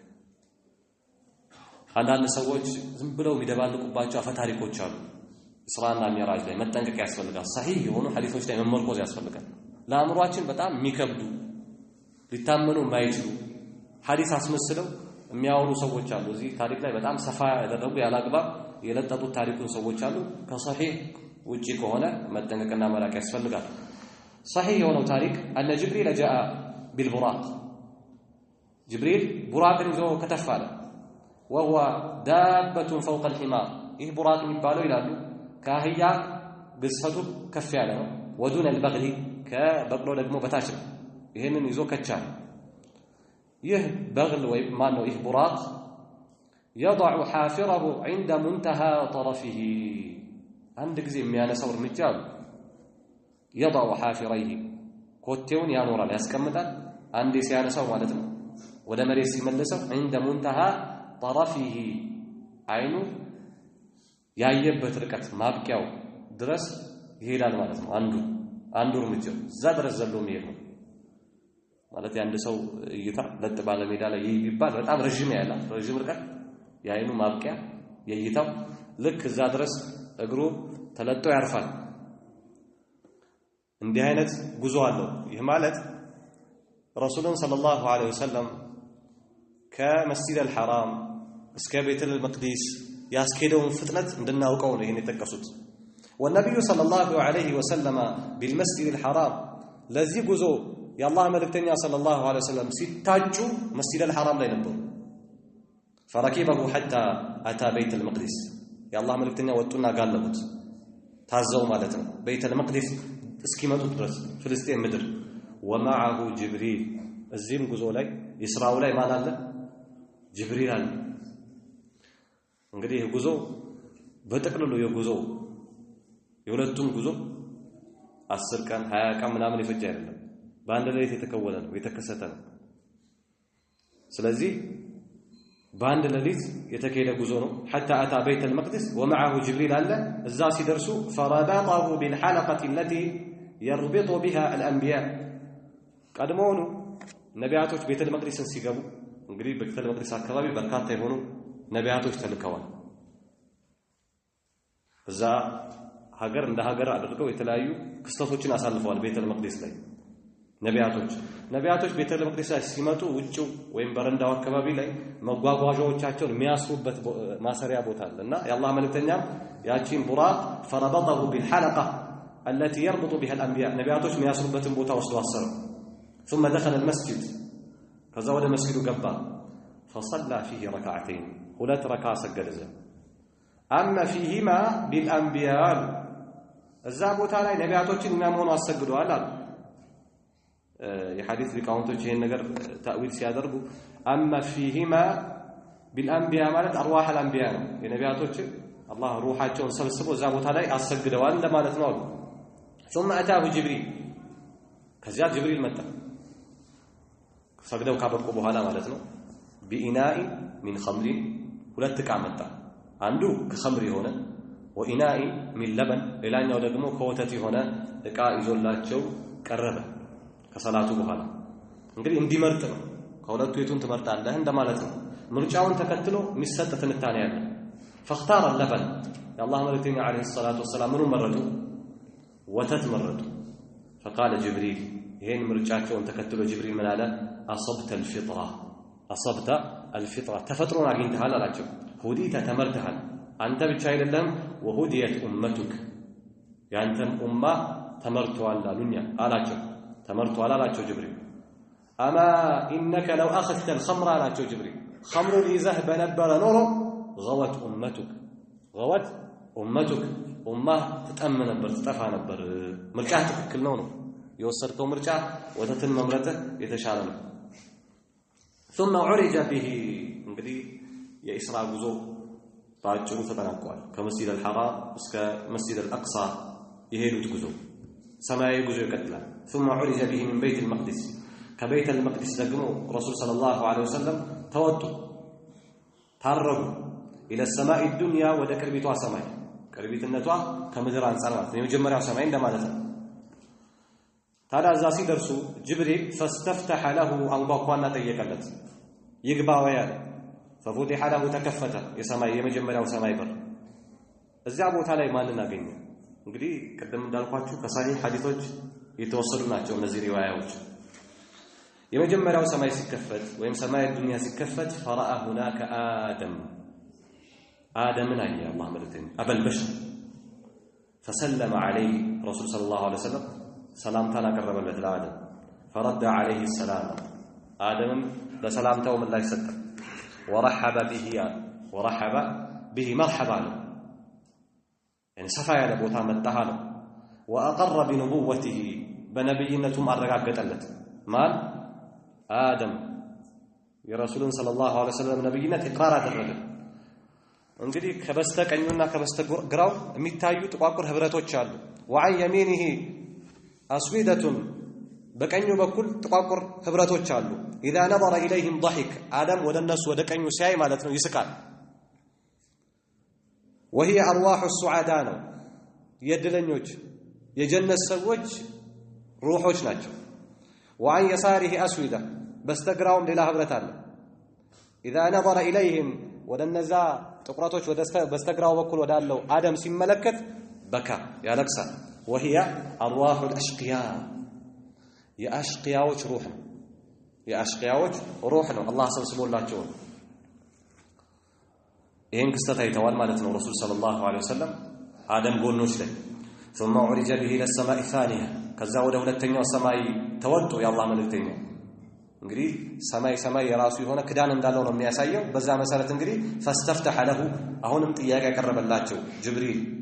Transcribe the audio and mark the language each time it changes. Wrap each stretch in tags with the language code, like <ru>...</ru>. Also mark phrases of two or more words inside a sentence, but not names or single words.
<am>አንዳንድ ሰዎች ዝም ብለው የሚደባልቁባቸው አፈ ታሪኮች አሉ እስራና ሚራጅ ላይ መጠንቀቅ ያስፈልጋል صحيح የሆኑ ሐዲሶች ላይ መመርኮዝ ያስፈልጋል ለአእምሮአችን በጣም የሚከብዱ ሊታመኑ የማይችሉ ሐዲስ አስመስለው የሚያወሩ ሰዎች አሉ እዚህ ታሪክ ላይ በጣም ሰፋ ያደረጉ ያላግባብ የለጠጡት ታሪኩን ሰዎች አሉ ከصحيح ውጪ ከሆነ መጠንቀቅና መራቅ ያስፈልጋል صحيح የሆነው ታሪክ</am> <ar>أن جبريل جاء بالبراق جبريل براق</ar> <am>ይዞ ከተፋለ</am> <ar>وهو دابة فوق الحمار</ar> <am>ይህ براق የሚባለው ይላሉ ካህያ ግዝፈቱ ከፍ ያለ ነው</am> <ar>ودون البغل</ar> <am>ከበቅሎ ደግሞ በታች ነው ይሄንን ይዞ ከቻለ ይህ በግል ወይ ማን ነው ይህ براق</am> <ar>يضع حافره عند منتهى طرفه</ar> <am>አንድ ጊዜ የሚያነሳው እርምጃ</am> <ar>يضع حافريه</ar> <am>ኮቴውን ያኖራል ያስቀምጣል አንዴ ሲያነሳው ማለት ነው ወደ መሬት ሲመለሰው</am> <ar>عند منتهى طرفه</ar> <am>አይኑ ያየበት ርቀት ማብቂያው ድረስ ይሄዳል ማለት ነው አንዱ እርምጃው እዛ ድረስ ዘሎ የሚሄድ ነው ማለት ያንድ ሰው እይታ ለጥ ባለ ሜዳ ላይ ይባል በጣም ረጅም ርቀት የአይኑ ማብቂያ የእይታው ልክ እዛ ድረስ እግሩ ተለጦ ያርፋል እንዲህ አይነት ጉዞ አለው ይህ ማለት ረሱሉን</am> <ar>صلى الله عليه وسلم</ar> <am>ከመስጂድ አልሐራም እስከ ቤተል መቅዲስ ያስኬደውን ፍጥነት እንድናውቀው ነው ይሄን የተጠቀሱት</am> <ar>والنبي صلى الله عليه وسلم بالمسجد الحرام</ar> <am>ለዚህ ጉዞ የአላህ መልእክተኛ ሰለላሁ</am> <ar>عليه وسلم</ar> <am>ሲታጁ መስጂድ አልሐራም ላይ ነበሩ</am> <ar>فركبه حتى اتى بيت المقدس</ar> <am>የአላህ መልእክተኛ ወጡና ጋለቡት ታዘው ማለት ነው ቤተል መቅዲስ እስኪመጡ ድረስ ፍልስጤም ምድር</am> <ar>ومعه جبريل</ar> <am>እዚህም ጉዞ ላይ ኢስራው ላይ ማን አለ ጅብሪል አለ እንግዲህ ጉዞ በጥቅልሉ የጉዞ የሁለቱም ጉዞ 10 ቀን 20 ቀን ምናምን ይፈጅ አይደለም በአንድ ላይ የተከወነ ነው የተከሰተ ነው ስለዚህ በአንድ ሌሊት የተከሄደ ጉዞ ነው</am> <ar>حتى اتى بيت المقدس ومعه جبريل</ar> <am>አለ እዛ ሲደርሱ</am> <ar>فربطه بالحلقه التي يربط بها الانبياء</ar> <am>ቀድሞውኑ ነቢያቶች ቤተል መቅዲስን ሲገቡ እንግዲህ ቤተል መቅዲስ አካባቢ በርካታ የሆኑ ነቢያቶች ተልከዋል እዛ ሀገር እንደ ሀገር አድርገው የተለያዩ ክስተቶችን አሳልፈዋል ቤተል መቅዲስ ላይ ነቢያቶች ቤተል መቅዲስ ላይ ሲመጡ ውጪው ወይም በረንዳው አካባቢ ላይ መጓጓዣዎቻቸውን የሚያስሩበት ማሰሪያ ቦታ አለና የአላህ መልእክተኛም ያቺን ቡራቅ</am> <ar>فربطه بالحلقه التي يربط بها الانبياء</ar> <am>ነቢያቶች የሚያስሩበትን ቦታ ወስዶ አሰሩ</am> <ar>ثم دخل المسجد</ar> <am>ከዛ ወደ መስጊዱ ገባ</am> <ar>فصلى فيه ركعتين</ar> <am>ሁለት ረካ ሰገደ</am> <ar>اما فيهما بالانبياء</ar> <am>እዛ ቦታ ላይ ነቢያቶችን ኢማም ሆኖ አሰግደዋል አሉ የሐዲስ ሊቃውንቶች ይሄን ነገር ታዊል ሲያደርጉ</am> <ar>اما فيهما بالانبياء</ar> <am>ማለት አርዋህ الانبياء ነው የነቢያቶች አላህ ሩሃቸውን ሰብስቦ እዛ ቦታ ላይ አሰግደዋል ለማለት ነው</am> <ar>ثم اتاه جبريل</ar> <am>ከዚያ ጅብሪል መጣ ሰግደው ካበቁ በኋላ ማለት ነው</am> <ar>بإناء من خمر</ar> <am>ሁለት ዕቃ መጣ አንዱ ከخمر የሆነ</am> <ar>وإناء من لبن</ar> <am>ሌላኛው ደግሞ ከወተት የሆነ ዕቃ ይዞላቸው ቀረበ ከሰላቱ በኋላ እንግዲህ እንዲመርጥ ነው ከሁለቱ የቱን ትመርጣለህ እንደማለት ነው ምርጫውን ተከትሎ የሚሰጥ ትንታኔ ያለ</am> <ar>فاختار اللبن</ar> <am>የአላህ መልእክተኛ</am> <ar>عليه الصلاه والسلام</ar> <am>ምኑን መረጡ ወተት መረጡ</am> <ar>فقال جبريل</ar> <am>ይሄን ምርጫቸውን ተከትሎ ጅብሪል ምን አለ አصبت الفطره ተፈጥሮን አግኝተሃል አላቸው ሁዲተ ተመርተሃል አንተ ብቻ አይደለም</am> <ar>وهديت امتك</ar> <am>ያንተም ኡማ ተመርቷል አሉኛ አላቸው ተመርቷል አላቸው ጅብሪል</am> <ar>اما انك لو اخذت الخمر</ar> <am>አላቸው ጅብሪል خمر ይዘህ በነበረ ኖሮ</am> <ar>غوت امتك</ar> <am>ኡማህ ተጠም ነበር ተጠፋ ነበር ምርጫ ትክክል ነው የወሰድከው ምርጫ ወተትን መምረጥህ የተሻለ ነው</am> <ar>ثم عرج به</ar> <am>እንግዲህ የኢስራ ጉዞ ባጭሩ ተጠናቋል ከመስጂድ አልሐራም እስከ መስጂድ አልአቅሳ የሄዱት ጉዞ ሰማያዊ ጉዞ ይቀጥላል</am> <ar>ثم عرج به من بيت المقدس</ar> <am>ከቤተ المقدس ደግሞ ረሱል</am> <ar>صلى الله عليه وسلم</ar> <am>ተወጡ ታረጉ</am> <ar>الى السماء الدنيا</ar> <am>ወደ ቅርቢቷ ሰማይ ቅርቢትነቷ ከምድር አንፃር ማለት ነው የመጀመሪያው ሰማይ እንደማለት ነው ታዲያ እዛ ሲደርሱ ጅብሪል</am> <ar>فاستفتح له</ar> <am>አንኳኳና ጠየቀለት ይግባ ወይ አለ</am> <ar>ففتح له</ar> <am>ተከፈተ የሰማይ የመጀመሪያው ሰማይ በር እዚያ ቦታ ላይ ማንን አገኘ እንግዲህ ቀደም እንዳልኳችሁ ከሳሂህ ሐዲሶች የተወሰዱ ናቸው እነዚህ ሪዋያዎች የመጀመሪያው ሰማይ ሲከፈት ወይም ሰማይ ዱንያ ሲከፈት</am> <ar>فرأى هناك</ar> <am>آدمን አየ አላህ መልእክተኛ</am> <ar>أبا البشر فسلم عليه رسول صلى الله عليه وسلم</ar> <am>ሰላምታን አቀረበለት ለአደም</am> <ar>فرد عليه السلام آدم</ar> <am>ለሰላምታው ምላሽ ሰጠ ورحب</am> <ar>به مرحبا يعني</ar> <am>ሰፋ ያለ ቦታ መጣህ አለ</am> <ar>وأقر بنبوته</ar> <am>በነብይነቱም አረጋገጠለት ማን آدم የረሱልን</am> <ar>صلى الله عليه وسلم</ar> <am>ነብይነት ኢቅራር አደረገ እንግዲህ ከበስተቀኙና ከበስተግራው የሚታዩ ጥቋቁር ህብረቶች አሉ</am> <ar>وعن يمينه أسودة</ar> <am>በቀኙ በኩል ጥቋቁር ህብረቶች አሉ</am> <ar>اذا نظر اليهم ضحك</ar> <am>አደም ወደ እነሱ ወደ ቀኙ ሲያይ ማለት ነው ይስቃል</am> <ar>وهي ارواح السعداء</ar> <am>ነው የድለኞች የጀነት ሰዎች ሩሆች ናቸው</am> <ar>وعن يساره اسوده</ar> <am>በስተግራውም ሌላ ህብረት አለ</am> <ar>اذا نظر اليهم</ar> <am>ወደ እነዛ ጥቁረቶች ወደ በስተግራው በኩል ወዳለው አደም ሲመለከት በካ ያለቅሳል</am> <ar>وهي ارواح الاشقياء</ar> <am>የአሽቂያዎች ሩህ ነው የአሽቂያዎች ሩህ ነው አላህ ሰብስቦላቸው ይሄን ክስተት አይተዋል ማለት ነው ረሱል</am> <ar>صلى الله عليه وسلم</ar> <am>አደም ጎኖች ላይ</am> <ar>ثم عرج به الى السماء الثانيه</ar> <am>ከዛ ወደ ሁለተኛው ሰማይ ተወጡ የአላህ መልእክተኛ እንግዲህ ሰማይ የራሱ የሆነ ክዳን እንዳለው ነው የሚያሳየው በዛ መሰረት እንግዲህ</am> <ar>فاستفتح له</ar> <am>አሁንም ጥያቄ ያቀረበላቸው ጅብሪል</am>